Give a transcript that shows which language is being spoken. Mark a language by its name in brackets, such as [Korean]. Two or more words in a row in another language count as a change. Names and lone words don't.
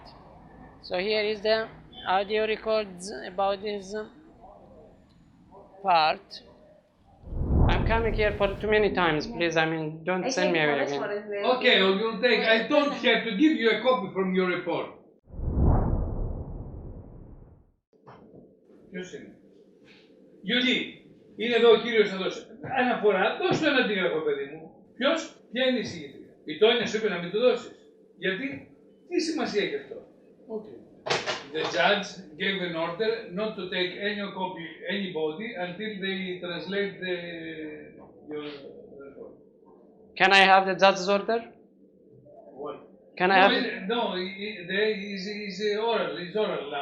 [English] So here is the audio records about this part. I'm coming here for too many times, please. I mean, don't send me away again. Okay, you'll take. I don't have to give you a copy from your report. [Greek] Ποιος είναι? Γιουλή, είναι εδώ ο κύριος εδώ. Αναφορά, δώσ' του ένα αντίγραφο, παιδί μου. Ποιος? Ποια είναι η συγγετρία? Η Τόνια σου είπε να μην του δώσεις. Γιατί? Τι σημασία έχει αυτό? [English] Okay. The judge gave an order not to take anybody until they translate your report. Can I have the judge's order? What? Can I have? No, it's oral. It's oral now.